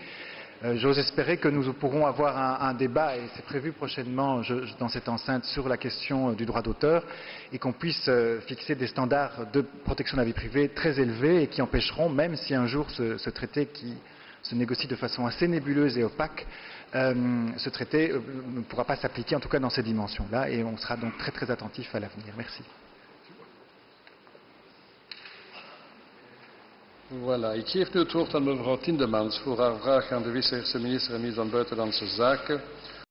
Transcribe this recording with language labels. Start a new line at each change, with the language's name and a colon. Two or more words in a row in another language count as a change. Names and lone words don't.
French: J'ose espérer que nous pourrons avoir un débat, et c'est prévu prochainement dans cette enceinte, sur la question du droit d'auteur, et qu'on puisse fixer des standards de protection de la vie privée très élevés et qui empêcheront, même si un jour ce traité qui se négocie de façon assez nébuleuse et opaque, ce traité ne pourra pas s'appliquer, en tout cas dans ces dimensions-là, et on sera donc très très attentif à l'avenir. Merci. Voilà,
Dutch: ik geef nu het woord aan mevrouw Tindemans voor haar vraag aan de vice-minister en minister van Buitenlandse Zaken